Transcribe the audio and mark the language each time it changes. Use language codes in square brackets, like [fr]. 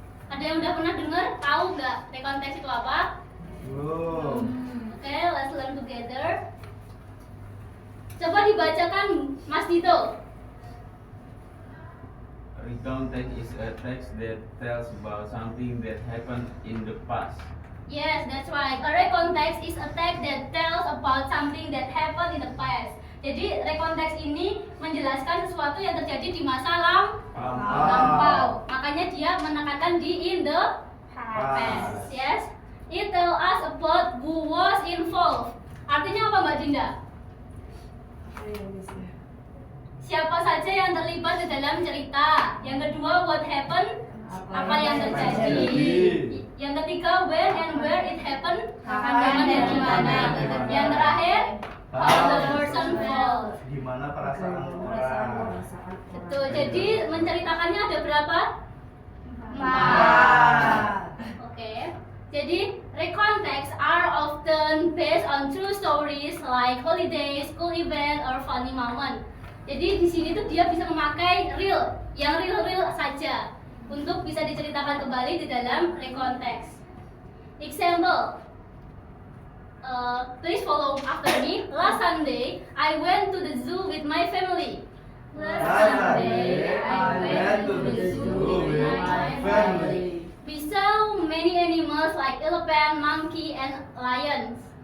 [id] Ada yang udah pernah dengar? Tahu nggak recon text itu apa? Oh. [en] Okay, let's learn together. [id] Coba dibacakan, Mas Dito. [en] Recount text is a text that tells about something that happened in the past. Yes, that's right. A recon text is a text that tells about something that happened in the past. [id] Jadi recon text ini menjelaskan sesuatu yang terjadi di masa lampau. Makanya dia menekankan di [en] in the past. Yes. It tells us about who was involved. [id] Artinya apa, Mbak Dinda? Siapa saja yang terlibat di dalam cerita. Yang kedua, [en] what happened? [id] Apa yang terjadi. Yang ketiga, [en] when and where it happened. [id] Kapan dan di mana. Yang terakhir, how the person felt. Gimana perasaan orang? Betul. Jadi menceritakannya ada berapa? 4. Oke. [en] Jadi recon text are often based on true stories like holiday, school event, or funny moment. [id] Jadi di sini tuh dia bisa memakai real, yang real saja untuk bisa diceritakan kembali di dalam recon text. [en] Example. Please follow after me. Last Sunday, I went to the zoo with my family. Last Sunday, I went to the zoo with my family. We saw many animals like elephant, monkey, and lions.